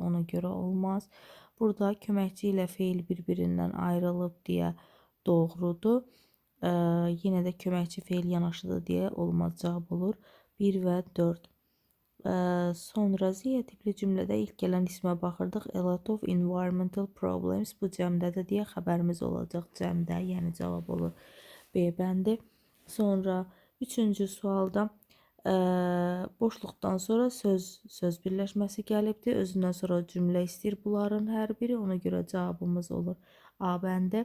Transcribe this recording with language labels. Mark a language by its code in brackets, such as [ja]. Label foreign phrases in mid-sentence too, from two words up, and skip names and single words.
[az] Ona görə olmaz. Burada köməkçi ilə feil bir-birindən ayrılıb deyə doğrudur. Yenə də köməkçi feil yanaşıdır deyə olmaz, cavab olur. 1 və 4. Sonra ziya tipli cümlədə ilk gələn ismə baxırdıq. [en] A lot of environmental problems [az] bu cəmdədir deyə xəbərimiz olacaq cəmdə, yəni cavab olur B bəndi. Sonra üçüncü sualda boşluqdan sonra söz birləşməsi gəlibdir. Özündən sonra cümlə istəyir bunların hər biri. Ona görə cavabımız olur A bəndi.